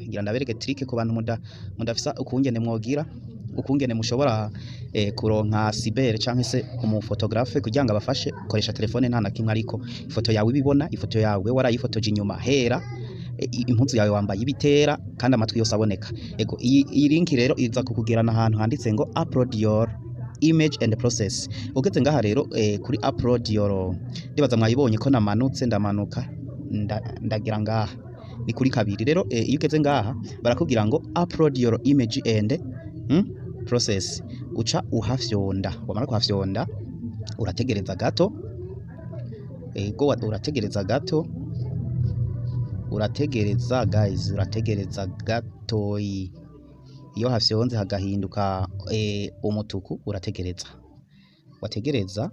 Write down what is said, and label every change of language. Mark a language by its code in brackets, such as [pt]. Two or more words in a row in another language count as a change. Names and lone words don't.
[rn] Ngira ndabereke trick ku bantu mudafisa ukungene mwogira, ukungene mushobora kuronka cyber canke se umufotographe kugira ngo abafashe koresha telefone nta nakimwe, ariko ifoto yawe ibibona, ifoto yawe warayifotoje inyuma hera, impuzu yawe wambaye ibitera, kandi amatwi yose aboneka. Ego iyi link rero iza kukugirana ahantu handitse ngo [en] upload your image and process. [rn] Ugeze ngaha rero kuri [en] upload your, [rn] ndibaza mwayibonye ko namanutse, ndamanuka ndagira ngaha ni kuri kabiri. Rero iyo ugeze ngaha barakubwira ngo [en] upload your image and process. [rn] Uca uhafyonda, wamara kuhafyonda urategereza gato. Ego urategereza gato, urategereza guys, urategereza gato. Iyo hafyonze hagahinduka umutuku wategereza.